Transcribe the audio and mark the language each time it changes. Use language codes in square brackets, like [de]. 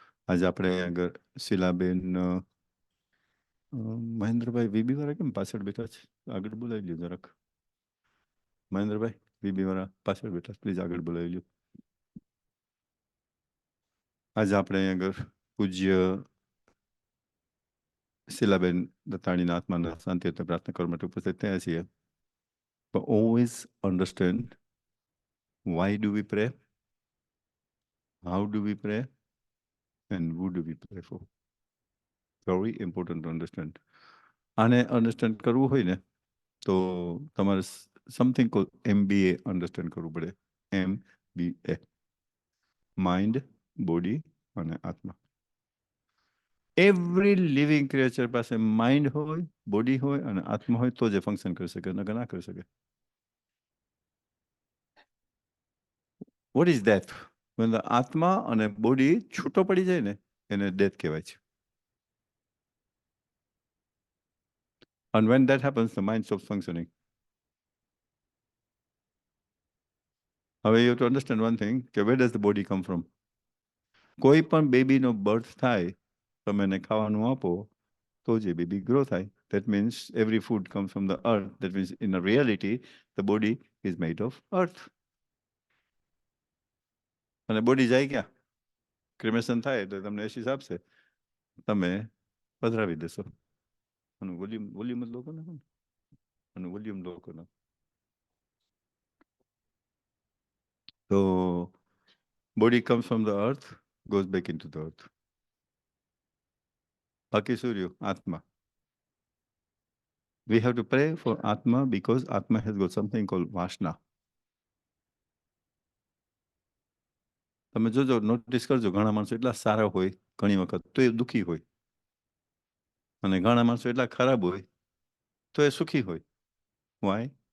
[gu] આજે આપણે આગળ શીલાબેન મહેન્દ્રભાઈ વીબી વાળા કેમ પાછળ બેઠા છે? આગળ બોલાવી લ્યો જરાક. મહેન્દ્રભાઈ વીબી વાળા પાછળ બેઠા, પ્લીઝ આગળ બોલાવી લ્યો. આજે આપણે આગળ પૂજ્ય શીલાબેન દત્તાણીના આત્માના શાંતિ અને પ્રાર્થના કરવા માટે ઉપસ્થિત થયા છીએ. [en] But always understand, why do we pray, how do we pray, and who do we pray for? Very important to understand. [gu] આને અન્ડરસ્ટેન્ડ કરવું હોય ને તો તમારે [en] something call [gu] MBA અન્ડરસ્ટેન્ડ કરવું પડે. MBA, માઇન્ડ બોડી અને આત્મા. [en] every living creature [gu] પાસે માઇન્ડ હોય, બોડી હોય અને આત્મા હોય તો જ ફંક્શન કરી શકે, નકર ના કરી શકે. [en] What is death? when the [gu] આત્મા અને બોડી છૂટો પડી જાય ને એને ડેથ કહેવાય છે. [en] And when that happens, the mind stops functioning. હવે you have to understand one thing, કે where does the body come from? [gu] કોઈ પણ બેબીનો બર્થ થાય, તમે એને ખાવાનું આપો તો જે બેબી ગ્રો થાય. [en] That means every food comes from the earth. That means in a reality, the body is made of earth. [gu] અને બોડી જાય ક્યાં? ક્રિમેશન થાય એટલે તમને એસિડ આપશે, તમે પધરાવી દેશો. અને વોલ્યુમ જ લોકો ને, અને વોલ્યુમ લોકો ના [en] So body comes from the earth, goes back into the earth. [gu] બાકી શું રહ્યું? આત્મા. [en] We have to pray for Atma because Atma has got something called Vasna. [gu] તમે જોજો, નોટિસ કરજો, ઘણા માણસો એટલા સારા હોય ઘણી વખત તો એ દુઃખી હોય, અને ઘણા માણસો એટલા ખરાબ હોય તો એ સુખી હોય. વાય?